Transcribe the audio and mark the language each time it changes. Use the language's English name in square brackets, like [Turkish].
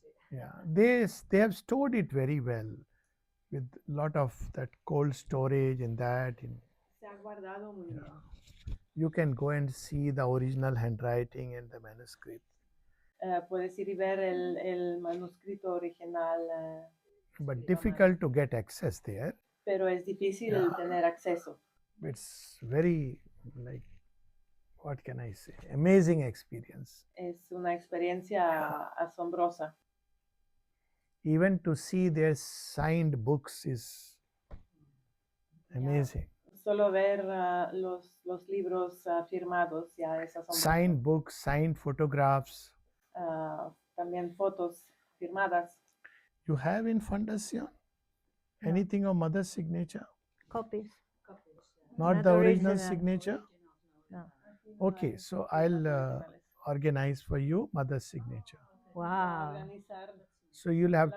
[English] Yeah, they are, they have stored it very well with lot of that cold storage and that. [Spanish] Se ha guardado muy bien. [English] You can go and see the original handwriting and the manuscript. [Spanish] Puedes ir y ver el manuscrito original, [English] But difficult to get access there. [Spanish] pero es difícil tener acceso. [English] It's very, like, what can I say? Amazing experience. [Spanish] Es una experiencia asombrosa. [English] Even to see their signed books is amazing. [Spanish] Solo ver los libros firmados ya es asombroso. [English] Signed books, signed photographs. [Spanish] También fotos firmadas. [English] You have in Fundacion anything of mother's signature? Copies. Not Not the original original. signature? No. Okay, so I'll organize for you mother's signature. Wow. [Spanish] Organizar. [English] So you'll have [Spanish] La